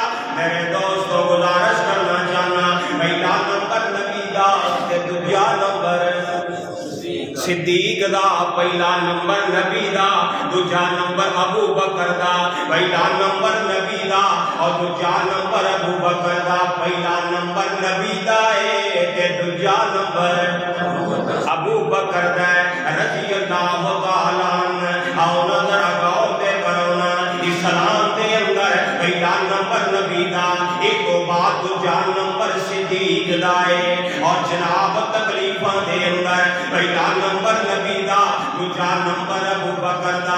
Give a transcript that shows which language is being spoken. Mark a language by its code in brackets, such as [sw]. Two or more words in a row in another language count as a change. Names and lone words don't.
[pa] میرے دوستاں گزارش کرنا چاہناں، پہلا نمبر نبی دا تے دوجا نمبر صدیق دا. پہلا نمبر نبی دا، دوجا نمبر ابو بکر دا. پہلا نمبر نبی دا اور دوجا نمبر ابو بکر دا. پہلا نمبر نبی دا ہے تے دوجا نمبر ابو بکر دا [ar] رضي الله تعالى عنه. [pa] آؤ نظر لاؤ تے کرو نا، اسلام دے اندر پہلا نمبر نبی دا، اک بعد دوجا نمبر صدیق دا ہے. اور جناب تکلیفاں دے اندر پہلا نمبر نبی دا، دوجا نمبر ابو بکر دا.